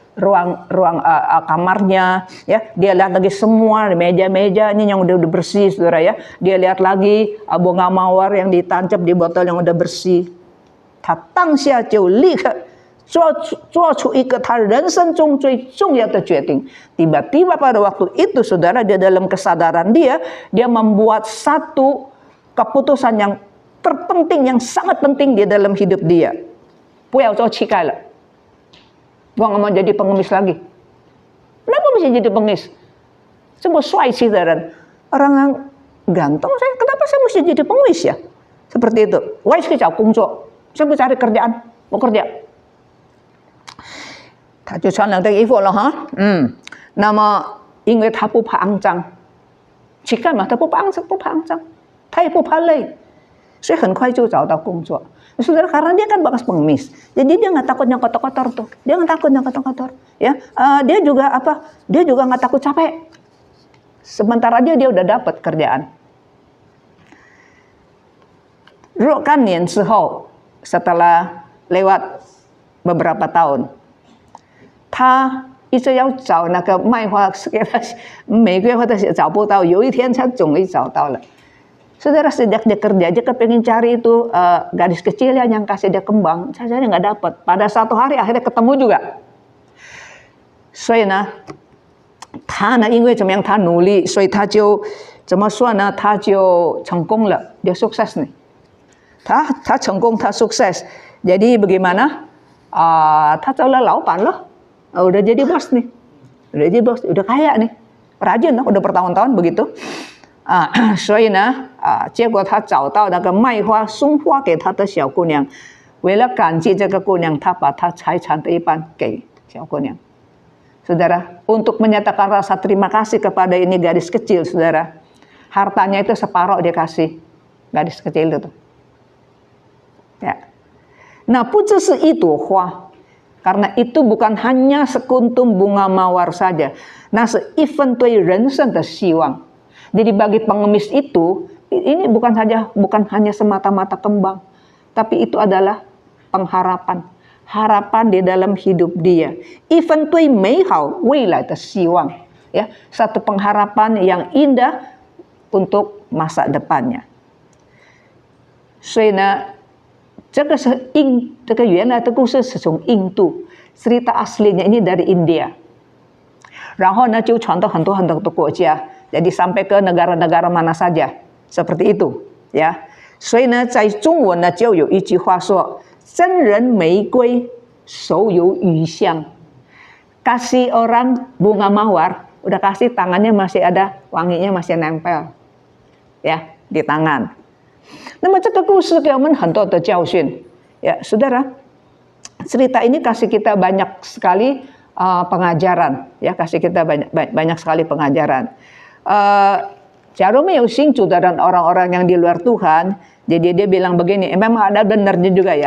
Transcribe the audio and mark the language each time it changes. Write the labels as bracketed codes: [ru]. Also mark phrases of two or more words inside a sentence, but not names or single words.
[id] Ruang kamarnya ya, dia lihat lagi semua meja-meja ini yang udah bersih saudara ya, dia lihat lagi bunga mawar yang ditancap di botol yang udah bersih. [zh] 他当下就立刻做出一个他人生中最重要的决定。 [id] Tiba-tiba pada waktu itu saudara, dia dalam kesadaran dia membuat satu keputusan yang terpenting, yang sangat penting di dalam hidup dia. [zh] 不要做乞丐了。 [id] Gua nggak mau jadi pengemis lagi. Kenapa mesti jadi pengemis? Semua suai sih dan orang yang ganteng, kenapa saya mesti jadi pengemis ya? Seperti itu. Wah, saya cari kerja, saya mau cari kerjaan, mau kerja. [zh] 他就穿了这个衣服了哈，那么因为他不怕肮脏，乞丐嘛，他不怕肮脏，他也不怕累， 所以很快就找到工作. [id] Saudara, karena dia kan bekas pengemis, jadi dia nggak takut yang kotor-kotor tuh, dia nggak takut yang kotor-kotor, ya. Dia juga apa? Dia juga nggak takut capek. Sementara dia udah dapat kerjaan. [zh] 若干年之后, [id] setelah lewat beberapa tahun, [zh] 他一直要找那个卖花给他玫瑰花的找不到，有一天他终于找到了。 [id] Saudara, sejak dia kerja, dia kepengen cari itu gadis kecil yang kasih dia kembang, saja nggak dapat. Pada satu hari akhirnya ketemu juga. [zh] 所以呢，他呢，因为怎么样，他努力，所以他就怎么说呢？他就成功了， [id] dia sukses nih. [zh] 他成功，他 sukses. [id] Jadi bagaimana? [zh] 他做了老板了, [id] udah jadi bos nih, udah jadi bos, udah kaya nih, rajin lah, udah bertahun-tahun begitu. [zh] 所以呢，结果他找到那个卖花送花给他的小姑娘，为了感激这个姑娘，他把他财产的一半给小姑娘。 [id] Saudara, untuk menyatakan rasa terima kasih kepada ini gadis kecil, saudara, hartanya itu separuh dia kasih gadis kecil itu. Ya. Nah, [zh] 不只是一朵花, [id] karena itu bukan hanya sekuntum bunga mawar saja, [zh] 那是一份对人生的希望。 [id] Jadi bagi pengemis itu, ini bukan hanya semata-mata kembang, tapi itu adalah pengharapan, harapan di dalam hidup dia. [zh] 一份对美好未来的希望, [id] ya, satu pengharapan yang indah untuk masa depannya. [zh] 所以呢，这个原来的故事是从印度, [id] cerita aslinya ini dari India. [zh] 然后呢，就传到很多很多的国家。 [id] Jadi sampai ke negara-negara mana saja, seperti itu, ya. [zh] 所以呢，在中文呢就有一句话说，真人玫瑰，手有余香。 [id] Kasih orang bunga mawar, udah kasih tangannya masih ada wanginya masih nempel, ya, di tangan. [zh] 那么这个故事给我们很多的教训, [id] ya, saudara. Cerita ini kasih kita banyak sekali pengajaran, ya, kasih kita banyak sekali pengajaran. [zh] 假如没有信主的人 [id] orang-orang yang di luar Tuhan, jadi dia bilang begini, memang ada benarnya juga ya.